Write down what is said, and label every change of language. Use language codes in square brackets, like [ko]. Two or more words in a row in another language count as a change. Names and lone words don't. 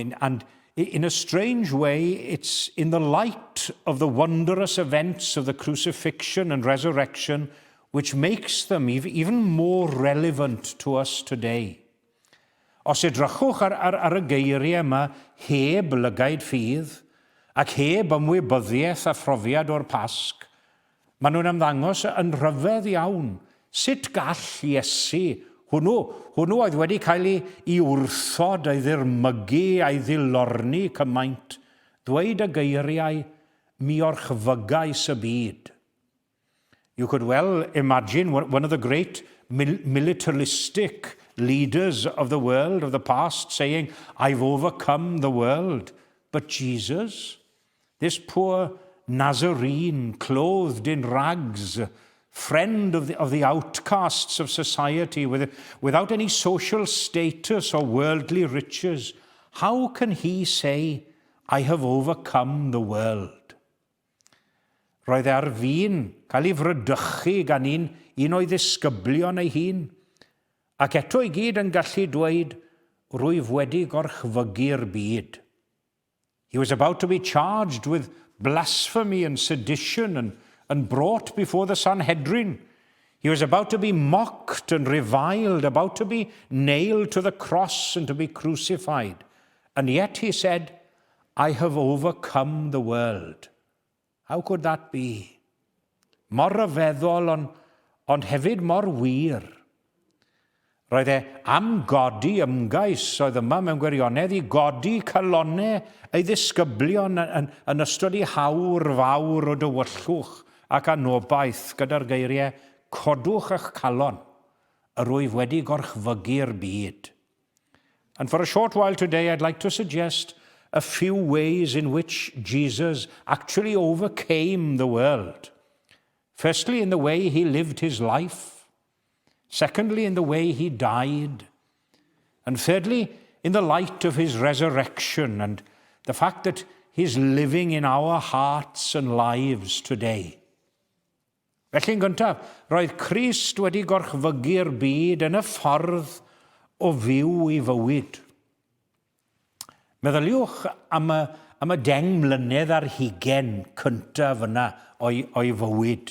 [en] And in a strange way, it's in the light of the wondrous events of the crucifixion and resurrection which makes them even more relevant to us today. [cy] Os edrychwch ar y geiriau yma heb lygaid ffydd ac heb ymwybyddiaeth a phrofiad o'r Pasg, maen nhw'n ymddangos yn rhyfedd iawn sut gall Iesu, hwnnw oedd wedi cael ei wrthod, ei ddirmygu, ei ddilorni cymaint, dweud y geiriau, mi orchfygais y byd. [en] You could well imagine one of the great militaristic leaders of the world, of the past, saying, I've overcome the world. But Jesus, this poor Nazarene, clothed in rags, friend of the outcasts of society, without any social status or worldly riches, how can he say, I have overcome the world? [cy] Roedd ar fi'n cael ei frydychu gan un o'i ddisgyblion ei hun, ac eto i gyd yn gallu dweud, rwyf wedi gorchfygu'r byd. [en] He was about to be charged with blasphemy and sedition and brought before the Sanhedrin. He was about to be mocked and reviled, about to be nailed to the cross and to be crucified. And yet he said, I have overcome the world. How could that be? [cy] Mor ryfeddol, ond hefyd mor wir. Roedd am godi ymgais oedd yma mewn gwirionedd i godi calonau ei ddisgyblion yn ystod i hawr fawr o dywyllwch ac anobaith gyda'r geiriau codwch eich calon, yr wyf wedi gorchfygu'r byd. [en] And for a short while today, I'd like to suggest a few ways in which Jesus actually overcame the world. Firstly, in the way he lived his life. Secondly, in the way he died. And thirdly, in the light of his resurrection and the fact that he's living in our hearts and lives today. [cy] Felly'n gyntaf, roedd Crist wedi gorchfygu'r byd yn y ffordd o fyw I fywyd. Meddyliwch am y 10 mlynedd ar 20 cyntaf yna o'i fywyd.